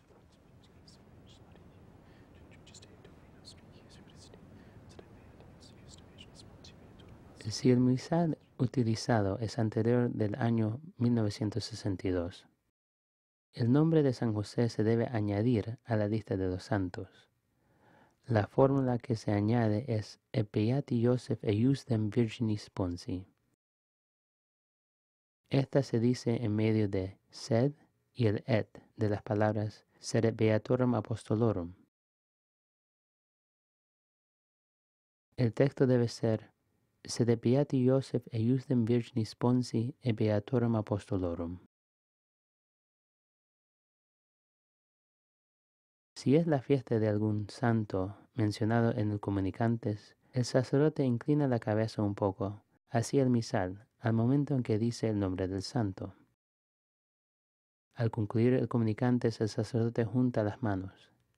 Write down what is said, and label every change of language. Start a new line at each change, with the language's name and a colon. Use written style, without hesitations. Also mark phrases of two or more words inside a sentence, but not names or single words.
Spanish: Si el misal utilizado es anterior del año 1962, el nombre de San José se debe añadir a la lista de los santos. La fórmula que se añade es
Latin: E beati Joseph eiusdem virginis sponsi.
Spanish: Esta se dice en medio de sed y el et de las palabras
Latin: sed beatorum apostolorum.
Spanish: El texto debe ser
Latin: sed beati Joseph eiusdem virginis sponsi e beatorum apostolorum.
Spanish: Si es la fiesta de algún santo mencionado en el Comunicantes, el sacerdote inclina la cabeza un poco hacia el misal al momento en que dice el nombre del santo. Al concluir el Comunicantes, el sacerdote junta las manos.